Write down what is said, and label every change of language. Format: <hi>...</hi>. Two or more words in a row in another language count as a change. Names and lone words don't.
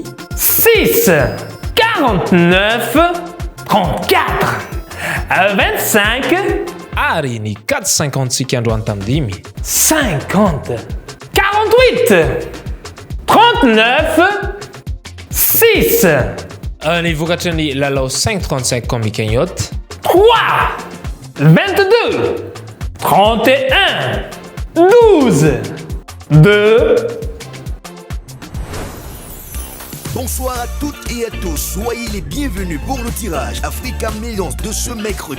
<mg>6 49 34 25 ary ny 450 sika androany tamin'ny 50 48 39 6 ny vokatry ny lalao 535</mg> <fr>comme cagnotte</fr> <mg>3 22 31 12 2</mg> <fr>Bonsoir à toutes et à tous, soyez les bienvenus pour le tirage Africa Millions de ce mercredi.</fr>